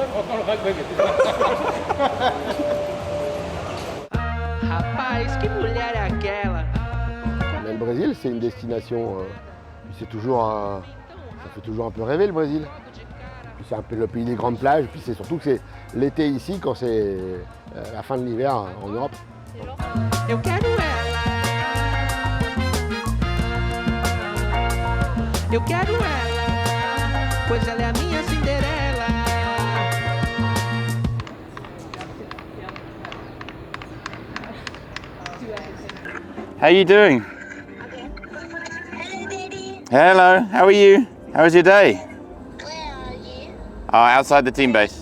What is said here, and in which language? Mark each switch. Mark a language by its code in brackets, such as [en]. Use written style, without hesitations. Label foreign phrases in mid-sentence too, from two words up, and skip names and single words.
[fr] Mais le Brésil, c'est une destination, ça fait toujours un peu rêver le Brésil. Puis c'est un peu le pays des grandes plages, puis c'est surtout que c'est l'été ici quand c'est la fin de l'hiver en Europe. [pt] Eu quero ela. Eu quero ela, pois ela é a minha Cinderela. [en] How you doing? Hello, how are you? How was your day? Where are you? Oh, outside the team base.